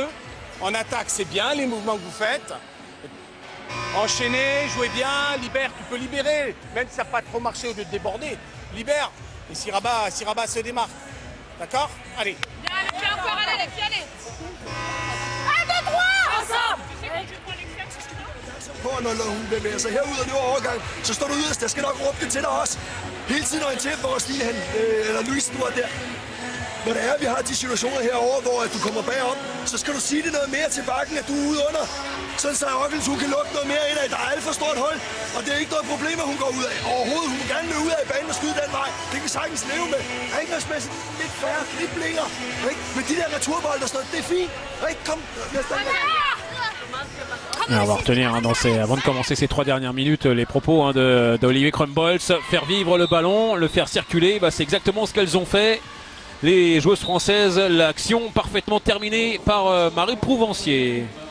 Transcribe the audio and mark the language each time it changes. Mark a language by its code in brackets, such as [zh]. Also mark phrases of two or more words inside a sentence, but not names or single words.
[fr] En attaque, c'est bien les mouvements que vous faites. Enchaînez, jouez bien, libère, tu peux libérer. Même si ça n'a pas trop marché au lieu de déborder, libère. Et si Rabat se démarque. D'accord? Allez. Viens encore, allez, les filles, allez. 1, 2, 3 ensemble. [da] Når hun bevæger sig herud, og det var overgang, så står du yderst. Jeg skal nok råbe det til dig også. Hele tiden orientere for os, Stine, eller Louise, du er der. Når det er, vi har de situationer herovre, hvor du kommer bagom, så skal du sige det noget mere til bakken, at du er ude under. Sådan så Ockels, hun kan lukke noget mere ind af. Der er alt for stort hul, og det er ikke noget problem, at hun går ud af. Overhovedet, hun vil gerne løbe ud af banen og skyde den vej. Det kan vi sagtens leve med. Angrebsmæssigt lidt færre driblinger. Men de der returbolde og sådan noget, det er fint. Kom, næste gang. [fr] Et on va retenir, hein, avant de commencer ces 3 dernières minutes, les propos, hein, d'Olivier Crumbles. Faire vivre le ballon, le faire circuler, c'est exactement ce qu'elles ont fait. Les joueuses françaises, l'action parfaitement terminée par Marie Prouvencier.